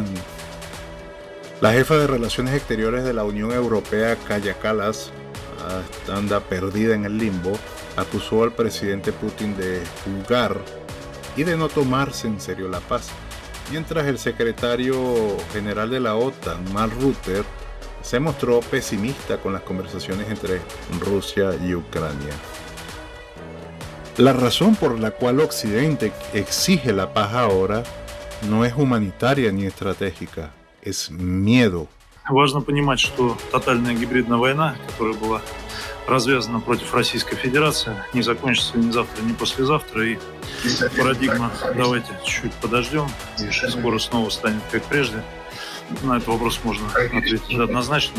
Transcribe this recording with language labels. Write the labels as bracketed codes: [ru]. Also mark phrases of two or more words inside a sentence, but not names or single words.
[es] La jefa de Relaciones Exteriores de la Unión Europea, Kaja Kallas, anda perdida en el limbo, acusó al presidente Putin de jugar y de no tomarse en serio la paz, mientras el secretario general de la OTAN, Mark Rutte, se mostró pesimista con las conversaciones entre Rusia y Ucrania. La razón por la cual Occidente exige la paz ahora no es humanitaria ni estratégica, es miedo. [ru] Важно понимать, что тотальная гибридная война, которая была развязана против Российской Федерации, не закончится ни завтра, ни послезавтра. И парадигма «давайте чуть-чуть подождем, и скоро снова станет как прежде». На этот вопрос можно ответить однозначно.